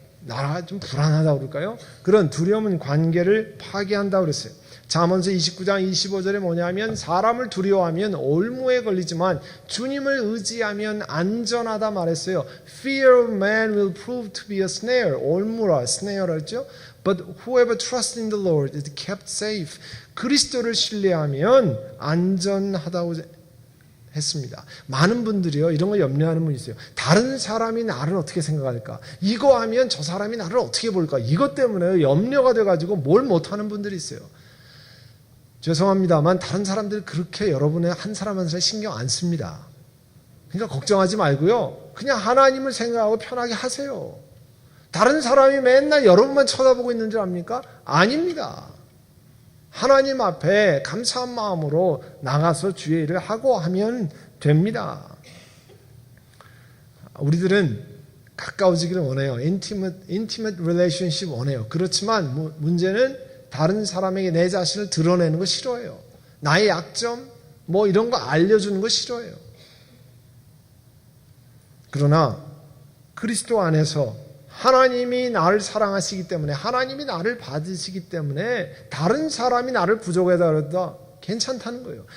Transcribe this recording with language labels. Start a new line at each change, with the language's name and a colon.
Korean: 나라가 좀 불안하다고 그럴까요? 그런 두려움은 관계를 파괴한다고 그랬어요. 잠언서 29장 25절에 뭐냐면 사람을 두려워하면 올무에 걸리지만 주님을 의지하면 안전하다 말했어요.
English: Fear of man will prove to be a snare.
Korean: 올무라, snare라 했죠.
English: But whoever trusts in the Lord is kept safe.
Korean: 그리스도를 신뢰하면 안전하다고 했습니다. 많은 분들이요, 이런 거 염려하는 분이 있어요. 다른 사람이 나를 어떻게 생각할까? 이거 하면 저 사람이 나를 어떻게 볼까? 이것 때문에 염려가 돼가지고 뭘 못하는 분들이 있어요. 죄송합니다만 다른 사람들이 그렇게 여러분의 한 사람 한 사람 신경 안 씁니다. 그러니까 걱정하지 말고요, 그냥 하나님을 생각하고 편하게 하세요. 다른 사람이 맨날 여러분만 쳐다보고 있는 줄 압니까? 아닙니다. 하나님 앞에 감사한 마음으로 나가서 주의 일을 하고 하면 됩니다. 우리들은 가까워지기를 원해요.
English: intimate relationship
Korean: 원해요. 그렇지만 문제는 다른 사람에게 내 자신을 드러내는 거 싫어해요. 나의 약점 이런 거 알려주는 거 싫어해요. 그러나 그리스도 안에서 하나님이 나를 사랑하시기 때문에, 하나님이 나를 받으시기 때문에 다른 사람이 나를 부족하다 그래도 괜찮다는 거예요.